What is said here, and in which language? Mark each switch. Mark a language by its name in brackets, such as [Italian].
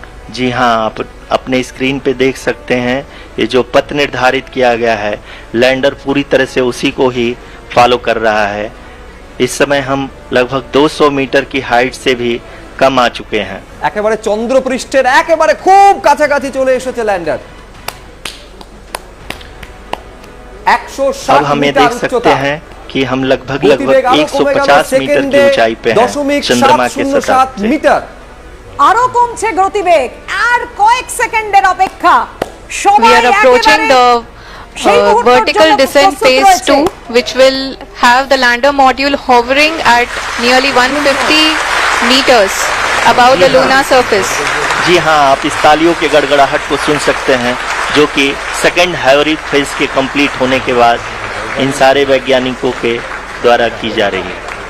[Hindi] जी हाँ, आप अपने स्क्रीन पे देख सकते हैं ये जो पथ निर्धारित किया गया है लैंडर पूरी तरह से उसी को ही फॉलो कर रहा है। इस समय हम लगभग 200 मीटर की हाइट से भी कम आ चुके हैं। [Bangla] একেবারে চন্দ্রপৃষ্ঠের একেবারে খুব কাছাকাছি চলে এসেছে ল্যান্ডার। 160 [Hindi] अब हमें देख सकते हैं कि हम लगभग 150 मीटर की ऊंचाई पे हैं चंद्रमा के सतह से। [Bangla] আরো কমছে গতিবেগ, আর কয়েক সেকেন্ডের অপেক্ষা। [English] We are approaching the vertical descent phase 2, which will have the lander module hovering at nearly 150 meters above the lunar surface. [Hindi] जी हाँ, आप इस तालियों के गड़गड़ाहट को सुन सकते हैं जो कि सेकंड हाइब्रिड फेज के कंप्लीट होने के बाद इन सारे वैज्ञानिकों के द्वारा की जा रही है।